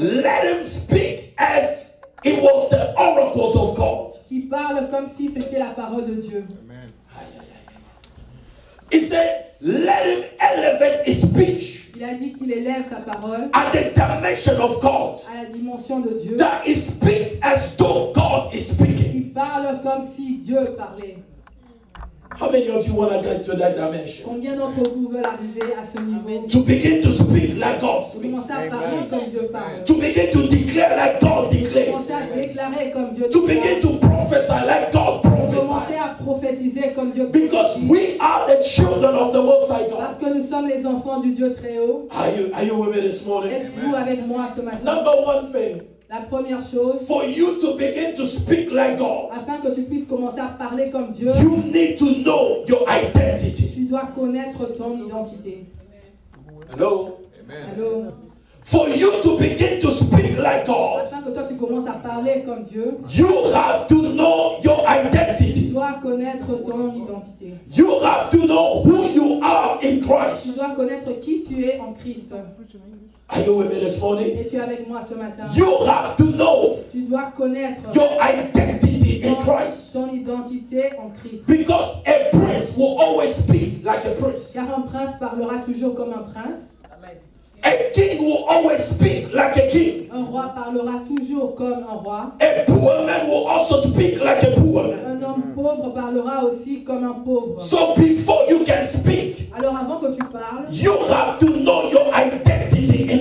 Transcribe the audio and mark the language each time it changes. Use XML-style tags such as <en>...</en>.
<en>let him speak as it was the oracles of God.</en> <fr>qui parle comme si c'était la parole de Dieu.</fr> <en>He said, let him elevate his speech</en> <fr>Il a dit qu'il élève sa parole</fr> <en>at the dimension of God.</en> <fr>à la dimension de Dieu.</fr> <en>That he speaks as though God is speaking.</en> <fr>Il parle comme si Dieu parlait.</fr> <en>How many of you want to get to that dimension?</en> <fr>Combien d'entre vous veulent arriver à ce niveau?</fr> <en>To begin to speak like God</en> <fr>Pour</fr> <en>speaks.</en> <fr>commencer à parler comme Dieu parle.</fr> <en>To begin to declare like God declares.</en> <fr>Commencer à déclarer comme Dieu</fr> <en>To begin</en> <fr>déclare.</fr> <en>to prophesy like God</en> <fr>Commencer</fr> <en>prophesies.</en> <fr>à prophétiser comme Dieu</fr> <en>Because</en> <fr>prophétise.</fr> <en>we are the children of the Most High</en> <fr>Parce</fr> <en>God.</en> <fr>que nous sommes les enfants du Dieu très haut.</fr> <en>Are you with me this morning?</en> <fr>Êtes-vous avec moi ce matin?</fr> <en>Number one thing,</en> <fr>La première chose,</fr> <en>for you to begin to speak like God,</en> <fr>afin que tu puisses commencer à parler comme Dieu,</fr> <en>you need to know your identity.</en> <fr>tu dois connaître ton identité.</fr> <en>Hello?</en> <fr>Allô?</fr> <en>For you to begin to speak like God,</en> <fr>Afin que toi tu commences à parler comme Dieu,</fr> <en>you have to know your</en> <fr>tu</fr> <en>identity.</en> <fr>dois connaître ton identité.</fr> <en>You have to know who you are in</en> <fr>Tu</fr> <en>Christ.</en> <fr>dois connaître qui tu es en Christ.</fr> <en>Are you with me this morning?</en> <fr>Es-tu avec moi ce matin?</fr> <en>You have to know</en> <fr>Tu dois connaître</fr> <en>your identity in Christ.</en> <fr>ton identité en Christ.</fr> <en>Because a prince will always speak like a prince.</en> <fr>Car un prince parlera toujours comme un prince.</fr> <en>A king will always speak like a king.</en> <fr>Un roi parlera toujours comme un roi.</fr> <en>A poor man will also speak like a poor man.</en> <fr>Un homme pauvre parlera aussi comme un pauvre.</fr> <en>So before you can speak,</en> <fr>Alors avant que tu parles,</fr> <en>you have to know your identity in</en>